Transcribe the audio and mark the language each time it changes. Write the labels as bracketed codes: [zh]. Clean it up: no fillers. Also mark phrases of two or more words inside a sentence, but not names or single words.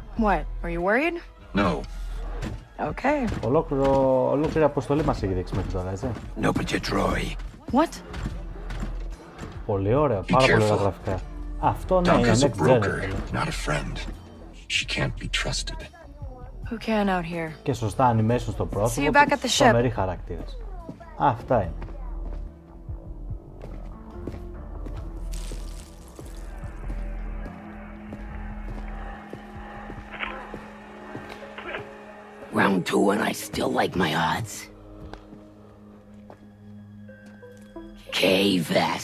[en] What? Are you worried? No. Okay. [el] Ολόκληρη αποστολή μας έχει δείξει μέχρι τώρα, έτσι. [en] No, but you Troy. What? [el] Πολύ ωραία, πάρα πολύ ωραία γραφικά. Αυτό ναι, είναι [en] Donka's a next gen. broker, not a friend. She can't be trusted. Who can out here? [el] Και σωστά animation στο [en] See [el] πρόσωπο, [en] you back at the ship. [el] τρομεροί χαρακτήρες. Αυτά είναι. [en] Round 2 and I still like my odds. Kay Vess.